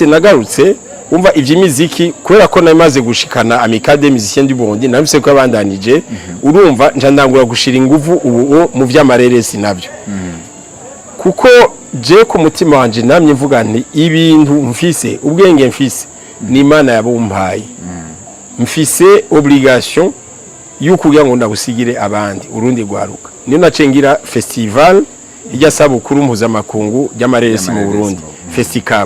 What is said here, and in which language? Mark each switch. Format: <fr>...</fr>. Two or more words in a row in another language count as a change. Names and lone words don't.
<rn>nagarutse umva ivy'imiziki kubera ko namaze gushikana Amicale des Musiciens du Burundi nabise ko abandanije urumva njandangura gushira inguvu ubu mu vy'amareresi navyo kuko je ku mutima wanje namye mvuga nti ibintu mfise ubwenge mfise ni Imana yabumpaye mfise obligation y'ukugira ngo ndabusigire abandi urundi rwaruka niyo nacengira festival ijya sabukuru mpuzamakungu y'amareresi mu Burundi Festicab</rn>